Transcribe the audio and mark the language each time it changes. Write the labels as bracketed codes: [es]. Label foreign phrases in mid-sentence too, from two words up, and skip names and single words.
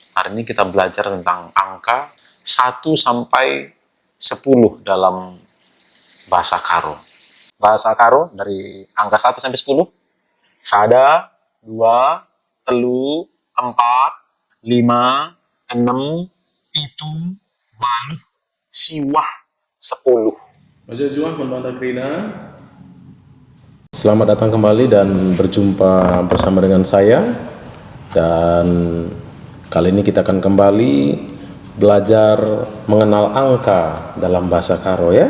[id] Hari ini kita belajar tentang angka 1 sampai 10 dalam bahasa Karo. Bahasa Karo dari angka 1 sampai 10. [btx] Sada, dua, telu, empat, lima, enam, pitu, waluh, siwah, 10. [id] Selamat datang kembali dan berjumpa bersama dengan saya. Dan kali ini kita akan kembali belajar mengenal angka dalam bahasa Karo ya.